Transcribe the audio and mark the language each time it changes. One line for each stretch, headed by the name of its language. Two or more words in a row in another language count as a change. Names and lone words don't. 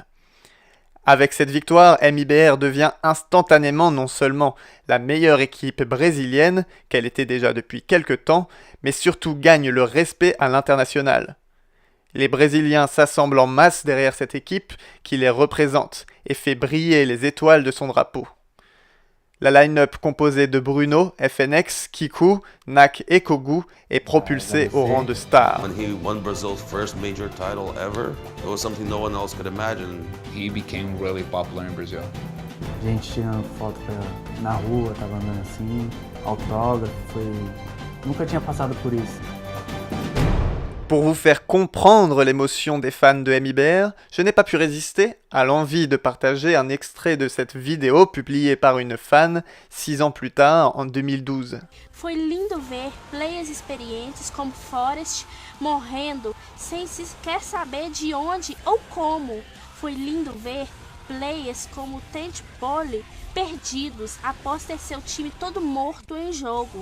French: Avec cette victoire, MIBR devient instantanément non seulement la meilleure équipe brésilienne, qu'elle était déjà depuis quelques temps, mais surtout gagne le respect à l'international. Les Brésiliens s'assemblent en masse derrière cette équipe qui les représente et fait briller les étoiles de son drapeau. La line-up composée de Bruno, FNX, Kiku, Nak et Kogu est propulsée au rang de star.
English: When he won Brazil's first major title ever, it was something no one else could imagine. He became really popular in Brazil.
Portuguese: Gente tirando foto na rua, tava andando assim, autógrafo, nunca tinha passado por isso.
French: Pour vous faire comprendre l'émotion des fans de MIBR, je n'ai pas pu résister à l'envie de partager un extrait de cette vidéo publiée par une fan 6 ans plus tard, en 2012.
Portuguese: Foi lindo ver players experientes como Forest morrendo sem sequer saber de onde ou como. Foi lindo ver players como Tent Pole perdidos após ter seu time todo morto em jogo.